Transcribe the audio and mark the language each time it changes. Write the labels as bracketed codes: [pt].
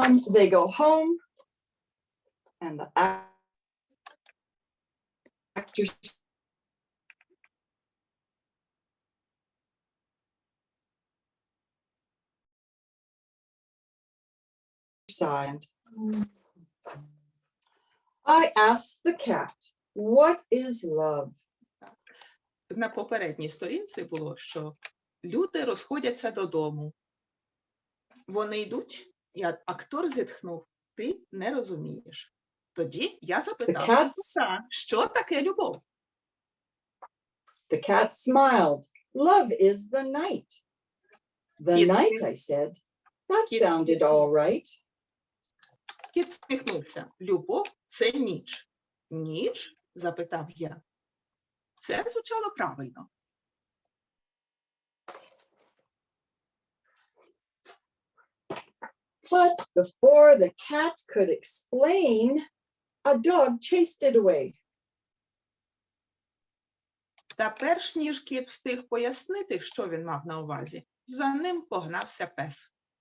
[en] They go home and the actors sighed. I asked the cat, what is love? [uk] На попередній сторінці було, що люди розходяться додому. Вони йдуть, і актор зітхнув, ти не розумієш. Тоді я запитав, кота, що таке любов? [en] The cat smiled. Love is the night. The night, I said. That sounded all right. [uk] Кіт всміхнувся. Любов – це ніч. Ніч? Запитав я. Це звучало правильно. [en] But before the cat could explain, a dog chased it away. [uk] Та перш ніж кіт встиг пояснити, що він мав на увазі, за ним погнався пес.